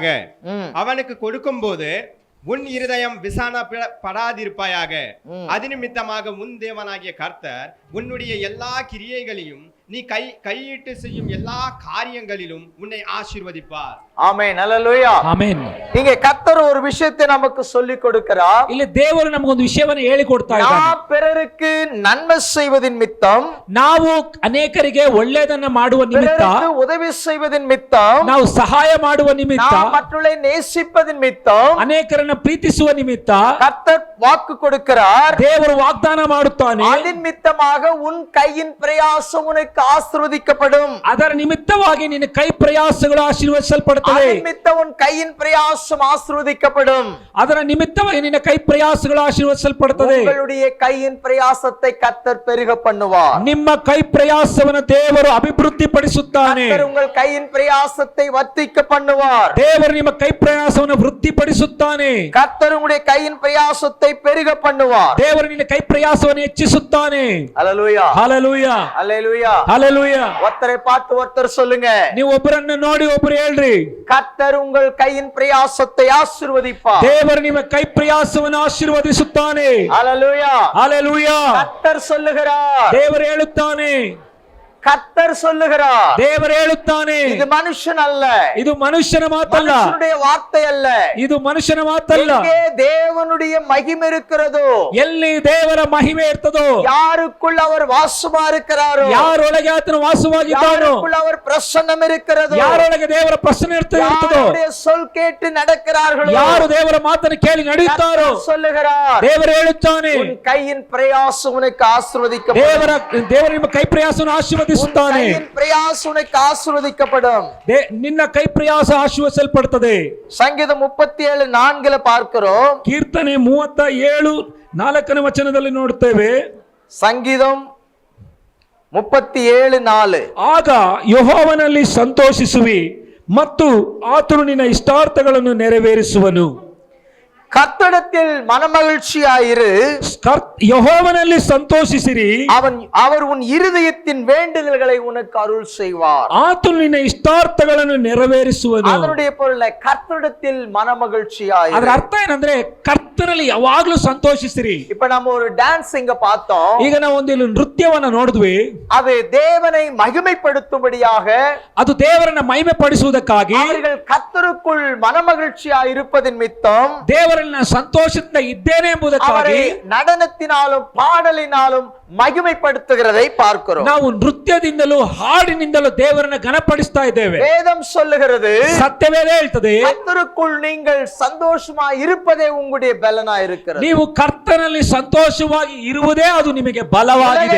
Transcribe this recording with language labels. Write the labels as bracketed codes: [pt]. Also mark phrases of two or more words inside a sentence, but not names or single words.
[ta] ம். அவனுக்கு கொடுக்கும் போது உன் இருதயம் விசானப்படாதிருப்பாயாக. அது நிமித்தமாக உன் தேவனாகிய கர்த்தர் உன்னுடைய எல்லா கிரியைகளையும் நீ கையிட்டு செய்யும் எல்லா காரியங்களிலும் உன்னை ஆசீர்வதிப்பார். ஆமென். அல்லேலூயா. [kn] ಆಮೆನ್. [ta] இங்கே கர்த்தர் ஒரு விஷயத்தை நமக்கு சொல்லி கொடுக்கிறார். [kn] ಇಲ್ಲಿ ದೇವರು ನಮಗೊಂದು ವಿಷಯವನ್ನು ಹೇಳಿಕೊಡ್ತಾ ಇದ್ದಾನೆ. [ta] நாம் பிறருக்கு நன்மை செய்வதின் மித்தம், [kn] ನಾವು ಅನೇಕರಿಗೆ ಒಳ್ಳೆಯದನ್ನ ಮಾಡುವ ನಿಮಿತ್ತ, [ta] பிறருக்கு உதவி செய்வதின் மித்தம், [kn] ನಾವು ಸಹಾಯ ಮಾಡುವ ನಿಮಿತ್ತ, [ta] நாம் மற்றவர்களை நேசிப்பதின் மித்தம் [kn] ಅನೇಕರನ್ನ ಪ್ರೀತಿಸುವ ನಿಮಿತ್ತ [ta] கர்த்தர் வாக்கு கொடுக்கிறார். [kn] ದೇವರು ವಾಗ್ದಾನ ಮಾಡುತ್ತಾನೆ. [ta] அதன் மித்தமாக உன் கையின் பிரயாசம் உனக்கு ஆசீர்வதிக்கப்படும். [kn] ಅದರ ನಿಮಿತ್ತವಾಗಿ ನಿನ್ನ ಕೈ ಪ್ರಯಾಸಗಳು ಆಶೀರ್ವದಿಸಲ್ಪಡುತ್ತವೆ. [ta] அதன் நிமித்தம் உன் கையின் பிரயாசம் ஆசீர்வதிக்கப்படும். [kn] ಅದರ ನಿಮಿತ್ತವಾಗಿ ನಿನ್ನ ಕೈ ಪ್ರಯಾಸಗಳು ಆಶೀರ್ವದಿಸಲ್ಪಡುತ್ತದೆ. [ta] உங்களுடைய கையின் பிரயாசத்தை கர்த்தர் பெருக பண்ணுவார். [kn] ನಿಮ್ಮ ಕೈ ಪ್ರಯಾಸವನ್ನು ದೇವರು ಅಭಿವೃದ್ಧಿಪಡಿಸುತ್ತಾನೆ. [ta] கர்த்தர் உங்கள் கையின் பிரயாசத்தை வர்த்திக்க பண்ணுவார். [kn] ದೇವರು ನಿಮ್ಮ ಕೈ ಪ್ರಯಾಸವನ್ನು ವೃದ್ಧಿಪಡಿಸುತ್ತಾನೆ. [ta] கர்த்தர் உங்களுடைய கையின் பிரயாசத்தை பெருக பண்ணுவார். [kn] ದೇವರು ನಿನ್ನ ಕೈ ಪ್ರಯಾಸವನ್ನು ಹೆಚ್ಚಿಸುತ್ತಾನೆ. [ta] அல்லேலூயா. [kn] ಹಲ್ಲೆಲೂಯಾ. [ta] அல்லேலூயா. [kn] ಹಲ್ಲೆಲೂಯಾ. [ta] ஒருத்தரை பார்த்து ஒருத்தர் சொல்லுங்க, [kn] ನೀವು ಒಬ್ಬರನ್ನು ನೋಡಿ ಒಬ್ಬರು ಹೇಳ್ರಿ, [ta] கர்த்தர் உங்கள் கையின் பிரயாசத்தை ஆசீர்வதிப்பார். [kn] ದೇವರು ನಿಮ್ಮ ಕೈ ಪ್ರಯಾಸವನ್ನು ಆಶೀರ್ವದಿಸುತ್ತಾನೆ. [ta] அல்லேலூயா. [kn] ಹಲ್ಲೆಲೂಯಾ. [ta] கர்த்தர் சொல்லுகிறார். [kn] ದೇವರು ಹೇಳುತ್ತಾನೆ. [ta] கர்த்தர் சொல்லுகிறார். [kn] ದೇವರು ಹೇಳುತ್ತಾನೆ. [ta] இது மனுஷன் அல்ல, [kn] ಇದು ಮನುಷ್ಯನ ಮಾತಲ್ಲ, [ta] மனுஷனுடைய வார்த்தை அல்ல. [kn] ಇದು ಮನುಷ್ಯನ ಮಾತಲ್ಲ. [ta] எங்கே தேவனுடைய மகிமை இருக்கிறதோ, [kn] ಎಲ್ಲಿ ದೇವರ ಮಹಿಮೆ ಇರ್ತದೋ, [ta] யாருக்குள் அவர் வாசமா இருக்கிறாரோ, [kn] ಯಾರೊಳಗೆ ಆತನ ವಾಸವಾಗಿದ್ದಾನೋ, [ta] யாருக்குள் அவர் பிரசன்னம் இருக்கிறதோ, [kn] ಯಾರೊಳಗೆ ದೇವರ ಪ್ರಸನ್ನ ಇರ್ತದೋ, [ta] யாருடைய சொல் கேட்டு நடக்கிறார்களோ, [kn] ಯಾರು ದೇವರ ಮಾತನ್ನು ಕೇಳಿ ನಡೆಯುತ್ತಾರೋ, [ta] கர்த்தர் சொல்லுகிறார், [kn] ದೇವರು ಹೇಳುತ್ತಾನೆ. [ta] உன் கையின் பிரயாசம் உனக்கு ஆசீர்வதிக்கப்படும். [kn] ದೇವರು ನಿಮ್ಮ ಕೈ ಪ್ರಯಾಸವನ್ನು ಆಶೀರ್ವದಿಸುತ್ತಾನೆ. [ta] கையின் பிரயாசம் உனக்கு ஆசீர்வதிக்கப்படும். [kn] ನಿನ್ನ ಕೈ ಪ್ರಯಾಸ ಆಶೀರ್ವದಿಸಲ್ಪಡುತ್ತದೆ. [ta] சங்கீதம் 37:4 பார்க்கிறோம். [kn] ಕೀರ್ತನೆ 37:4 ವಚನದಲ್ಲಿ ನೋಡುತ್ತೇವೆ. [ta] சங்கீதம் 37:4. [kn] ಆಗ ಯೆಹೋವನಲ್ಲಿ ಸಂತೋಷಿಸುವಿ ಮತ್ತು ಆತನು ನಿನ್ನ ಇಷ್ಟಾರ್ಥಗಳನ್ನು ನೆರವೇರಿಸುವನು. [ta] கர்த்தரிடத்தில் மனமகிழ்ச்சியாயிரு, [kn] ಯೆಹೋವನಲ್ಲಿ ಸಂತೋಷಿಸಿರಿ, [ta] அவர் உன் இருதயத்தின் வேண்டுதல்களை உனக்கு அருள் செய்வார். [kn] ಆತನು ನಿನ್ನ ಇಷ್ಟಾರ್ಥಗಳನ್ನು ನೆರವೇರಿಸುವನು. [ta] அதனுடைய பொருள் கர்த்தரிடத்தில் மனமகிழ்ச்சியாயிரு. [kn] ಅದರ ಅರ್ಥ ಏನಂದ್ರೆ ಕರ್ತನಲ್ಲಿ ಯಾವಾಗ್ಲೂ ಸಂತೋಷಿಸಿರಿ. [ta] இப்ப நம்ம ஒரு டான்ஸ் இங்க பார்த்தோம். [kn] ಈಗ ನಾವು ಒಂದು ನೃತ್ಯವನ್ನ ನೋಡಿದ್ವಿ. [ta] அது தேவனை மகிமைப்படுத்தும்படியாக, [kn] ಅದು ದೇವರನ್ನ ಮಹಿಮೆ ಪಡಿಸುವುದಕ್ಕಾಗಿ, [ta] அவர்கள் கர்த்தருக்குள் மனமகிழ்ச்சியாய் இருப்பதின் மித்தம், [kn] ದೇವರ ದೇವರಲ್ಲಿ ನಾನು ಸಂತೋಷದಿಂದ ಇದ್ದೇನೆ ಎಂಬುದಕ್ಕಾಗಿ [ta] அவரை நடனத்தினாலும் பாடலினாலும் மகிமைப்படுத்துகிறதை பார்க்கிறோம். [kn] ನಾವು ನೃತ್ಯದಿಂದಲೂ ಹಾಡಿನಿಂದಲೂ ದೇವರನ್ನ ಘನಪಡಿಸ್ತಾ ಇದ್ದೇವೆ. [ta] வேதம் சொல்லுகிறது, [kn] ಸತ್ಯವೇದ ಹೇಳ್ತದೆ, [ta] கர்த்தருக்குள் நீங்கள் சந்தோஷமா இருப்பதே உங்களுடைய பலனா இருக்கிறது. [kn] ನೀವು ಕರ್ತನಲ್ಲಿ ಸಂತೋಷವಾಗಿ ಇರುವುದೇ ಅದು ನಿಮಗೆ ಬಲವಾಗಿದೆ.